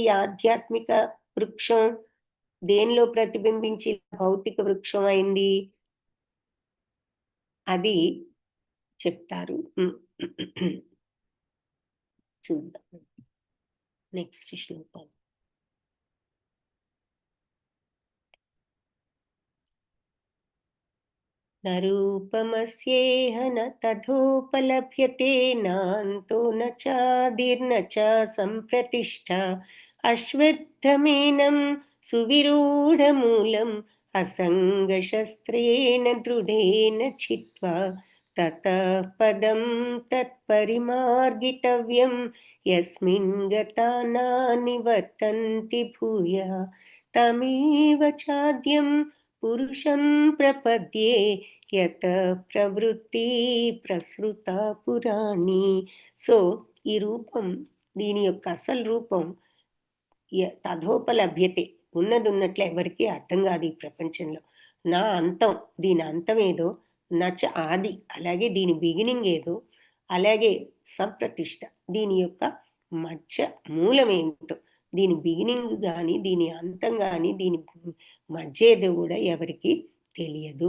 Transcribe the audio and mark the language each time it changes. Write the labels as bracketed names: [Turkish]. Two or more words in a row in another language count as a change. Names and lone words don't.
[Telugu] ఆధ్యాత్మిక వృక్షం దేనిలో ప్రతిబింబించి భౌతిక వృక్షం అయింది? అది చెప్తారు, చూద్దాం నెక్స్ట్ శ్లోకం. [Sanskrit] न रूपमस्येह न तथोपलभ्यते नान्तो न चादिर्न च सम्प्रतिष्ठा अश्वत्थमेनं सुविरूढमूलम् असङ्गशस्त्रेण दृढेन छित्त्वा ततः पदं तत्परिमार्गितव्यं यस्मिन् गता न निवर्तन्ति भूयः तमेव चाद्यं పురుషం ప్రపద్యే యత ప్రవృత్తి ప్రసృత పురాణి. [Telugu] సో ఈ రూపం, దీని యొక్క అసలు రూపం తథోపలభ్యతే, ఉన్నట్లే ఎవరికి అర్థం కాదు ఈ ప్రపంచంలో. నా అంతం, దీని అంతం ఏదో, నచ ఆది, అలాగే దీని బిగినింగ్ ఏదో, అలాగే సంప్రతిష్ట, దీని యొక్క మధ్య మూలం ఏమిటో, దీని బిగినింగ్ కానీ దీని అంతం కానీ దీని మధ్య ఏదో కూడా ఎవరికి తెలియదు.